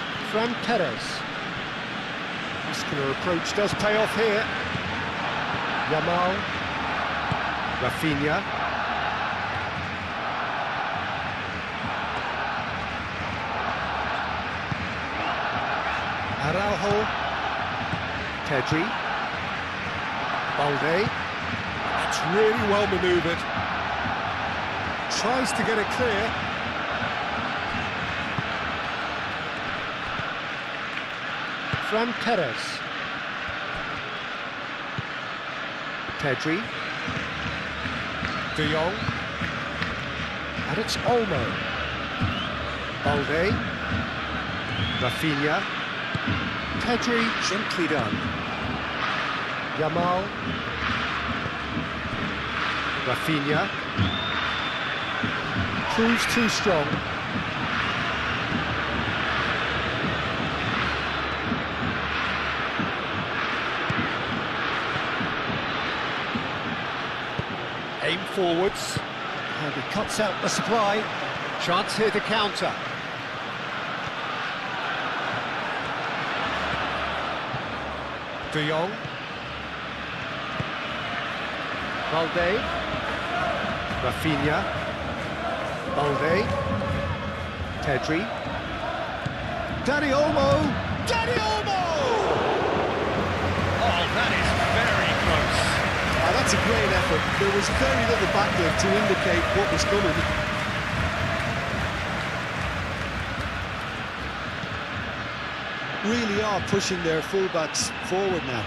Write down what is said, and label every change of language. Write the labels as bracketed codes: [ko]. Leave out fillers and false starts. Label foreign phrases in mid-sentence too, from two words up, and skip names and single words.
[en] Perez. Muscular approach does pay off here. Yamal. Rafinha. Araujo. Pedri. Balde. That's really well manoeuvred. Tries to get it clear. Perez. Pedri. De Jong. And it's Olmo. Balde. Rafinha. Pedri, gently done. Yamal. Rafinha. Proves too strong. Aim forwards. And he cuts out the supply. Chance here to counter. De Jong. Balde. Rafinha. Balde. Pedri. Dani Olmo! Dani Olmo! Oh, that is very close. That's a great effort. There was very little backlift to indicate what was coming. Really are pushing their fullbacks forward now.